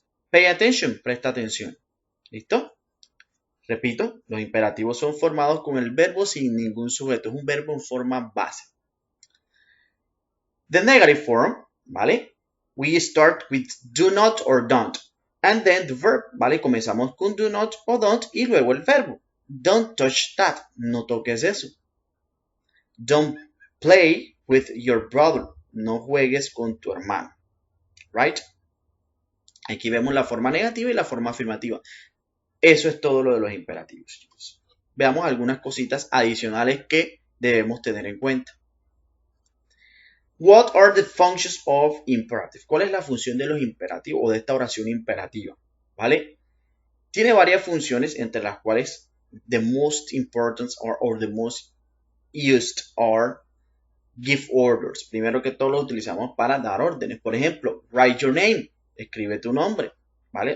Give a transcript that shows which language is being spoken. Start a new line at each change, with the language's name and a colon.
English: Pay attention,
Spanish: presta atención. ¿Listo? Repito, los imperativos son formados con el verbo sin ningún sujeto, es un verbo en forma base.
English: The negative form, ¿vale? We start with do not or don't, and then the verb, ¿vale?
Spanish: Comenzamos con
English: do not o don't
Spanish: y luego el verbo.
English: Don't touch that,
Spanish: no toques eso.
English: Don't play with your brother,
Spanish: no juegues con tu hermano,
English: right?
Spanish: Aquí vemos la forma negativa y la forma afirmativa. Eso es todo lo de los imperativos, chicos. Veamos algunas cositas adicionales que debemos tener en cuenta.
English: What are the functions of imperative?
Spanish: ¿Cuál es la función de los imperativos o de esta oración imperativa? ¿Vale? Tiene varias funciones entre las cuales
English: the most important or the most used are give orders.
Spanish: Primero que todo lo utilizamos para dar órdenes. Por ejemplo,
English: write your name.
Spanish: Escribe tu nombre. ¿Vale?